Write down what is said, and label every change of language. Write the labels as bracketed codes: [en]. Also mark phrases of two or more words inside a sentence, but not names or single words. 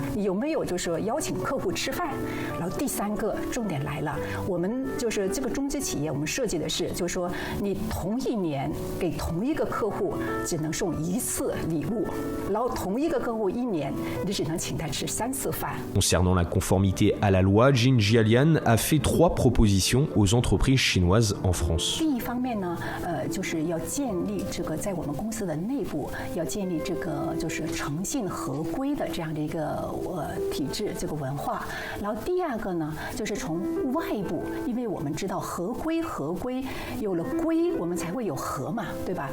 [zh] 你有没有就是说邀请客户吃饭？然后第3个重点来了，我们就是这个中资企业，我们设计的是，就是说你同一年给同一个客户只能送1次礼物，然后同一个客户1年你只能请他吃3次饭。 [fr] Concernant la conformité à la loi, Jean Jialian a fait 3 propositions aux entreprises chinoises en France. [zh] 第一方面呢，就是要建立这个在我们公司的内部要建立这个就是诚信合规的这样的一个体制，这个文化。然后第二个呢，就是从外部，因为我们知道合规有了规，我们才会有和嘛，对吧？